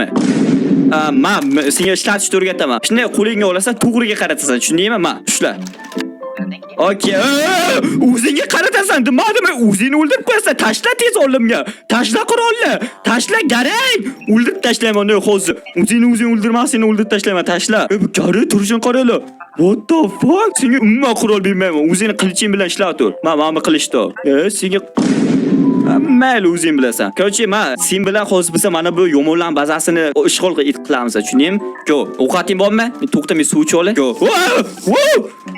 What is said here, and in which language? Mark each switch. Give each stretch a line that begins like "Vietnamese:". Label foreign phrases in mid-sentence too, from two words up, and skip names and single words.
Uzbek: Men senga ishlatishni o'rgataman. Shunday qo'lingga olasan, to'g'riga qaratasan. Tushundingmi? Men ushla. Okay. O'zingga qaratasan, demadimi? O'zingni o'ldirib qo'yasan. Tashla tez oldimga. Tashla qurolni. Tashla garang. O'ldirib tashlayman uni hozir. O'zingni o'ldirmasang, o'ldirib tashlayman. Tashla. Bu gari turishini qaranglar.
English: What the fuck?
Uzbek: Senga umuman qurol bermayman. O'zingni qiliching bilan ishlab tur. Men qilichda. Senga mayli o'zing bilasan. Короче, sen bilan hozir biz mana bu yomonlar bazasini ishg'ol qilamiz, tushundingmi? Go. Ovqating bormi? To'xta, men suv ichib olay. Go.